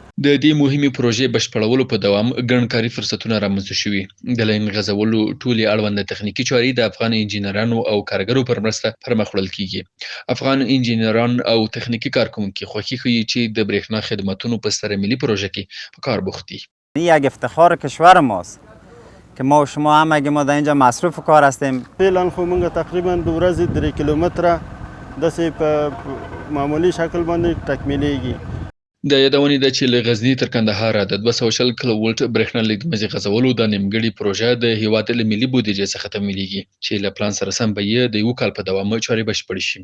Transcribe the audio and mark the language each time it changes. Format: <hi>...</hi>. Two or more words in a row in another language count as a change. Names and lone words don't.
<ps>د دې مهمې پروژې بشپړولو په دوام ګڼ کاري فرصتونه رامنځته شوي. د لاین غځولو ټولې اړونده تخنیکي چارې د افغان انجینرانو او کارګرو پر مرسته پر مخ وړل کیږي. افغان انجینران او تخنیکي کارکوونکي خوښي ښیي چې د برېښنا خدماتونو په ستره ملي پروژه کې په کار بوخت دي.</ps> <fa>یک افتخار کشور ماست که ما و شما همگی ما در اینجا مصروف کار هستیم.</fa> <ps>فعلا خو موږ تقریبا د ورځې 3 کیلومتره داسې په معمولي شکل باندې تکمیلیږي. د یادونې ده چې له غزني تر کندهاره د 220 کیلو ولټ برېښنا لیږد مزي غځولو د نیمګړې پروژه د هیواد له ملي بودیجې څخه تمویلیږي چې له پلان سره سم به یې د یو کال په دوام چارې بشپړې شي.</ps>